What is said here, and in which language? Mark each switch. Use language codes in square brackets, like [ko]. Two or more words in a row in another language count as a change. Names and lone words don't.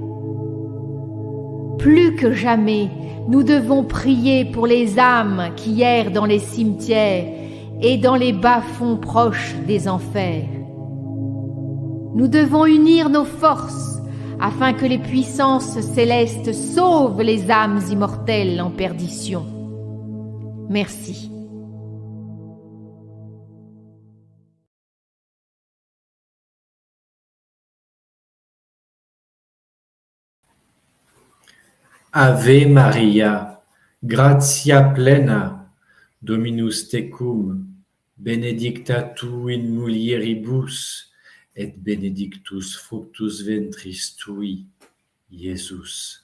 [fr] Plus que jamais, nous devons prier pour les âmes qui errent dans les cimetières et dans les bas-fonds proches des enfers. Nous devons unir nos forces afin que les puissances célestes sauvent les âmes immortelles en perdition. Merci. [la] Ave Maria, gratia plena, Dominus tecum, benedicta tu in mulieribus, et benedictus fructus ventris tui, Iesus.